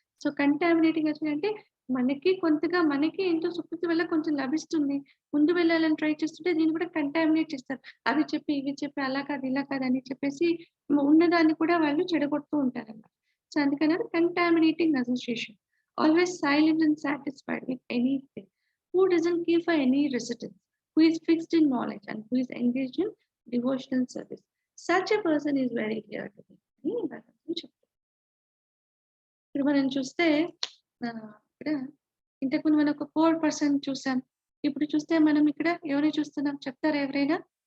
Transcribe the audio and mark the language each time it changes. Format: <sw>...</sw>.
<te>So కంటామినేటింగ్ association అంటే మనకి కొంతగా మనకి ఏంటో సుకృతి వల్ల కొంచెం లభిస్తుంది. ముందు వెళ్ళాలని ట్రై చేస్తుంటే దీన్ని కూడా కంటామినేట్ చేస్తారు. అవి చెప్పి, ఇవి చెప్పి అలా కాదు, ఇలా కాదు అని చెప్పేసి ఉన్నదాన్ని కూడా వాళ్ళు చెడగొడుతూ ఉంటారన్నమాట. సో అందుకని కంటామినేటింగ్ association.</te> <en>Always silent and satisfied with anything. Who doesn't give for any resistance, who is fixed in knowledge and who is engaged in devotional service. Such a person is very dear to me.</en> <te>అని భగవంతుడు చెప్తారు. ఇప్పుడు మనం చూస్తే ఇక్కడ ఇంతకుముందు మనం ఒక 4% చూసాం. ఇప్పుడు చూస్తే మనం ఇక్కడ ఎవరిని చూస్తున్నాం చెప్తారా ఎవరైనా?</te>